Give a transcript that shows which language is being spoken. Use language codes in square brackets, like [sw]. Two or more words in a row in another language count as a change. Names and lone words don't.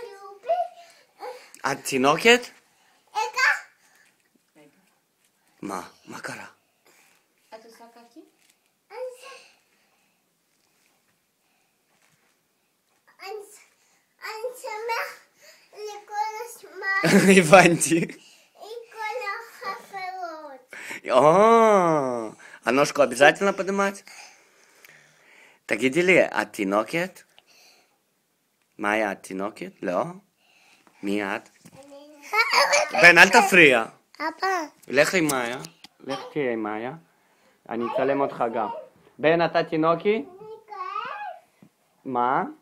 [he] את תינוקת? מה קרה? את עושה קקי? אני שמח לכל הזמן. הבנתי. עם כל החברות. [ru] А ножку обязательно поднимать? [he] תגידי לי, את תינוקת? מאיה, את תינוקת? לא? מי את? בן, אל תפריע. אבא. לך עם מאיה. לך תהיה עם מאיה. אני אצלם אותך גם. בן, אתה תינוקי? מה?